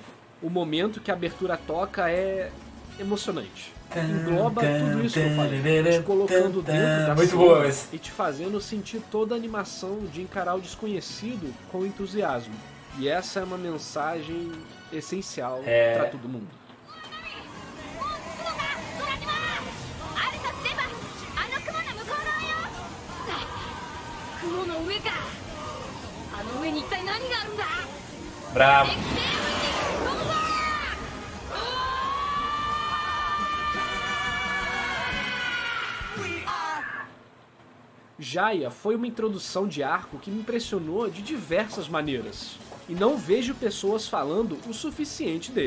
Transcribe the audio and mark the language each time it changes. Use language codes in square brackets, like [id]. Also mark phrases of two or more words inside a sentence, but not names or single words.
[pt] O momento que a abertura toca é emocionante. Engloba tudo isso que eu falei, te colocando dentro da cena e te fazendo sentir toda a animação de encarar o desconhecido com entusiasmo. E essa é uma mensagem essencial para todo mundo. [ja] 雲の上か。あの上に一体何があるんだ。 [pt] Bravo. Jaya foi uma introdução de arco que me impressionou de diversas maneiras, e não vejo pessoas falando o suficiente dele.